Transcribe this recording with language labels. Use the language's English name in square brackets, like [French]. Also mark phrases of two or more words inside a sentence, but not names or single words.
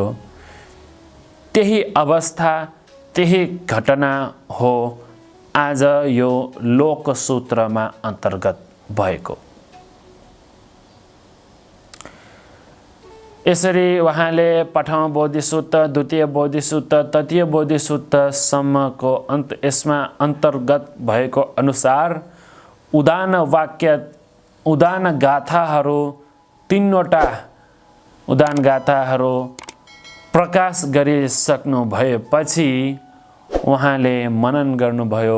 [Nepali] त्यही अवस्था, त्यही घटना हो आज यो लोकसूत्रमा अन्तर्गत भएको। यसरी उहाँले प्रथम बोधिसुत्त, द्वितीय बोधिसुत्त, तृतीय बोधिसुत्तसम्मको यसमा अन्तर्गत भएको अनुसार उदान वाक्य, उदान गाथाहरू 3वटा उदान गाथाहरू प्रकाश गरिसक्नु भएपछि उहाँले मनन गर्नुभयो।